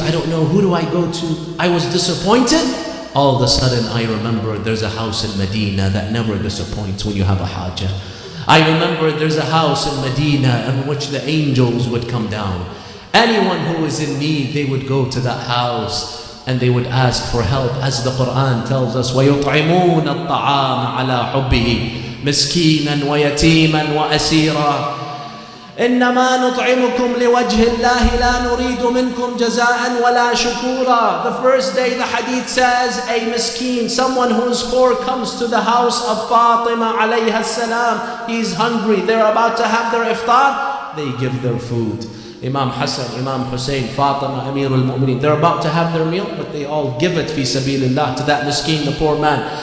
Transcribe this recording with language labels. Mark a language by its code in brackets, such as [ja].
[en] I don't know, who do I go to? I was disappointed. All of a sudden, I remember there's a house in Medina that never disappoints when you have a hajjah. I remember there's a house in Medina in which the angels would come down. Anyone who was in need, they would go to that house and they would ask for help. [ar] As the Quran tells us, وَيُطْعِمُونَ الطَّعَامَ عَلَىٰ حُبِّهِ مِسْكِينًا وَيَتِيمًا وَأَسِيرًا إِنَّمَا نُطْعِمُكُمْ لِوَجْهِ اللَّهِ لَا نُرِيدُ مِنْكُمْ جَزَاءً وَلَا شُكُورًا. [en] The first day the hadith says, a miskeen, someone who is poor, comes to the house of Fatima alayha salam. He's hungry. They're about to have their iftar. They give their food. Imam Hassan, Imam Hussein, Fatima, Amir al-Mu'mineen, they're about to have their meal, but they all give it fi sabilillah to that miskeen, the poor man.